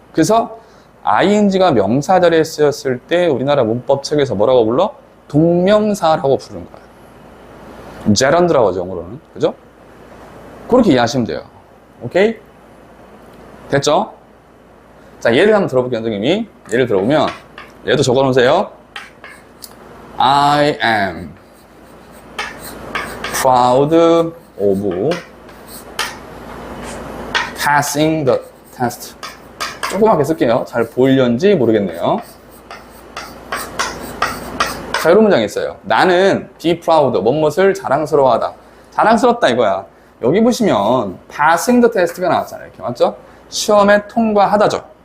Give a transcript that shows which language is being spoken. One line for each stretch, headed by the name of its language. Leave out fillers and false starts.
Korean: 그래서 ing가 명사 자리에 쓰였을 때 우리나라 문법책에서 뭐라고 불러? 동명사라고 부르는 거야. 제런드라고 하죠, 영어로는. 그죠? 그렇게 이해하시면 돼요. 오케이? 됐죠? 자, 예를 한번 들어볼게요, 선생님이. 예를 들어보면, 얘도 적어 놓으세요.
English: I am proud of passing the test.
Korean: 조그맣게 쓸게요. 잘 보이려는지 모르겠네요. 자, 이런 문장이 있어요. 나는 be proud, 무엇을 자랑스러워하다. 자랑스럽다 이거야. 여기 보시면 passing the test가 나왔잖아요. 이렇게 맞죠? 시험에 통과하다죠.